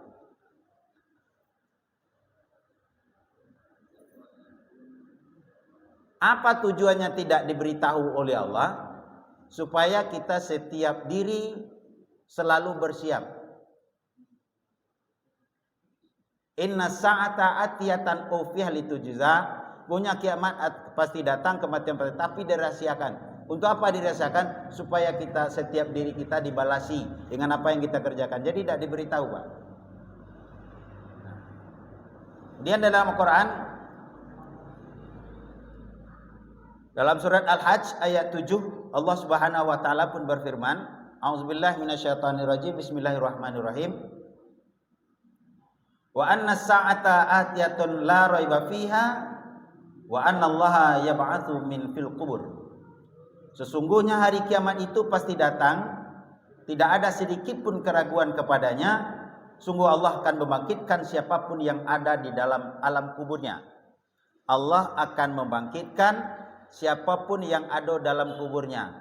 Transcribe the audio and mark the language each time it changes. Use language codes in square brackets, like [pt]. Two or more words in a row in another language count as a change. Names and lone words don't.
[id] Apa tujuannya tidak diberitahu oleh Allah? Supaya kita setiap diri selalu bersiap. [ar] إن الساعة آتية أخفيها لتجزى. [id] Punya kiamat pasti datang, kematian pasti, tapi dirahasiakan. Untuk apa dirahasiakan? Supaya kita setiap diri kita dibalasi dengan apa yang kita kerjakan. Jadi tidak diberitahu, Pak. Kemudian dalam Al-Quran, dalam surat Al-Hajj ayat 7, Allah [ar] سبحانه وتعالى [id] pun berfirman, [ar] أعوذ بالله من الشيطان الرجيم، بسم الله الرحمن الرحيم. وأن الساعة آتية لا ريب فيها وأن الله يبعث من في القبور. [id] Sesungguhnya hari kiamat itu pasti datang, tidak ada sedikit pun keraguan kepadanya. Sungguh Allah akan membangkitkan siapapun yang ada di dalam alam kuburnya. Allah akan membangkitkan siapapun yang ada dalam kuburnya.